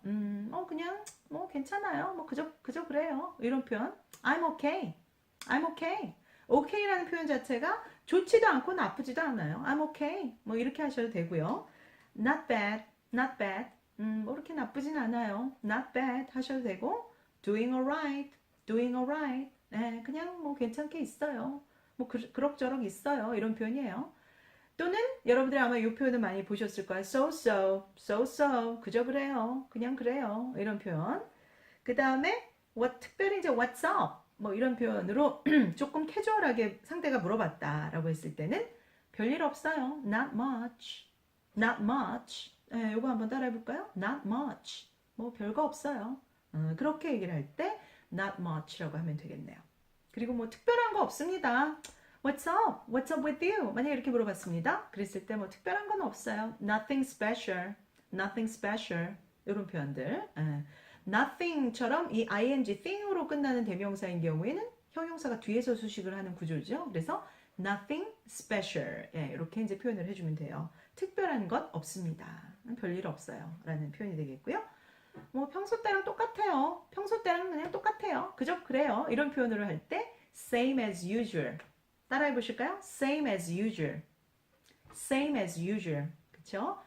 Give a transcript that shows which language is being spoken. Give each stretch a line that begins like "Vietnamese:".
Korean: 그냥 뭐 괜찮아요. 뭐 그저 그래요. 이런 표현.
English: I'm okay. I'm okay.
Korean: okay라는 표현 자체가 좋지도 않고 나쁘지도 않아요.
English: I'm okay.
Korean: 뭐 이렇게 하셔도 되고요.
English: Not bad, not bad.
Korean: 뭐 이렇게 나쁘진 않아요.
English: Not bad
Korean: 하셔도 되고,
English: doing alright, doing alright.
Korean: 네, 그냥 뭐 괜찮게 있어요. 뭐 그럭저럭 있어요. 이런 표현이에요. 또는 여러분들이 아마 이 표현을 많이 보셨을 거예요.
English: So so, so so.
Korean: 그저 그래요. 그냥 그래요. 이런 표현. 그 다음에 특별히 이제 what's up 뭐 이런 표현으로 조금 캐주얼하게 상대가 물어봤다라고 했을 때는 별일 없어요.
English: Not much, not much.
Korean: 네, 요거 한번 따라해 볼까요?
English: Not much.
Korean: 뭐 별거 없어요. 그렇게 얘기를 할 때 not much라고 하면 되겠네요. 그리고 뭐 특별한 거 없습니다.
English: What's up? What's up with you?
Korean: 만약에 이렇게 물어봤습니다. 그랬을 때 뭐 특별한 건 없어요.
English: Nothing special, nothing special.
Korean: 이런 표현들. nothing처럼 이 ing, thing으로 끝나는 대명사인 경우에는 형용사가 뒤에서 수식을 하는 구조죠. 그래서 nothing special. 예, 이렇게 이제 표현을 해주면 돼요. 특별한 것 없습니다. 별일 없어요. 라는 표현이 되겠고요. 뭐 평소 때랑 똑같아요. 평소 때랑 그냥 똑같아요. 그저 그래요. 이런 표현으로 할 때 same as usual. 따라해 보실까요?
English: Same as usual. Same as usual.
Korean: 그쵸?